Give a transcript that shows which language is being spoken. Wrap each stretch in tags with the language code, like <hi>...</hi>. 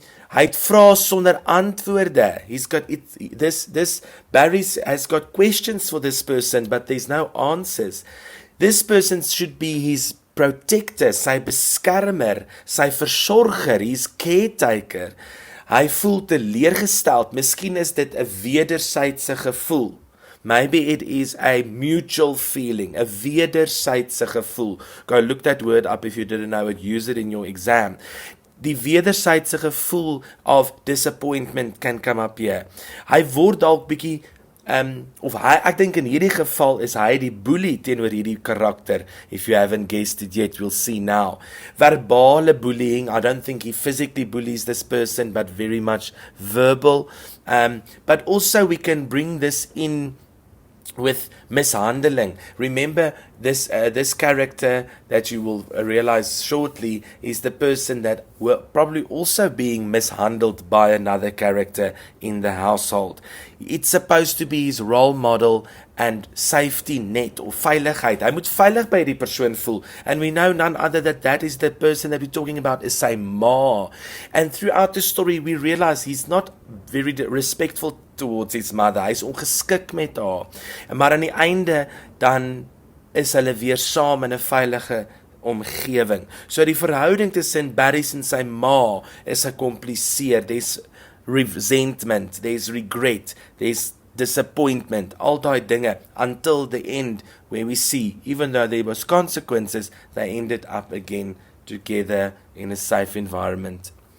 <af>Hy het vrae sonder antwoorde.</af> <en>He's got this Barries has got questions for this person, but there's no answers. This person should be his protector,</en> <af>sy beskermer, sy versorger,</af> <en>his caretaker.</en> <af>Hy voel teleurgesteld. Miskien is dit 'n wederwysige gevoel.</af> <en>Maybe it is a mutual feeling, a</en> <af>wederwysige gevoel.</af> <en>Go look that word up if you didn't know it, use it in your exam.</en> <af>Die wederwysige gevoel</af> <en>of disappointment can come up here.</en> <af>Hy word dalk bietjie ek dink in hierdie geval is hy die boelie teenoor hierdie karakter.</af> <en>If you haven't guessed it yet, we'll see now. Verbale bullying, I don't think he physically bullies this person, but very much verbal. But also we can bring this in with mishandeling. Remember, this character that you will realize shortly is the person that were probably also being mishandled by another character in the household. It's supposed to be his role model and safety net, or veiligheid.</en> <af>Hy moet veilig by die persoon voel.</af> <en>And we know none other that is the person that we're talking about is sy ma. And throughout the story we realize he's not very respectful towards his mother.</en> <af>Hy's ongeskik met haar. Maar aan die einde dan is hulle weer saam in 'n veilige omgewing. So die verhouding tussen Barries en sy ma is gecompliseerd.</af> <en>There's resentment, there's regret, there's disappointment,</en> <af>al daai dinge,</af> <en>until the end where we see, even though there was consequences, they ended up again together in a safe environment.</en>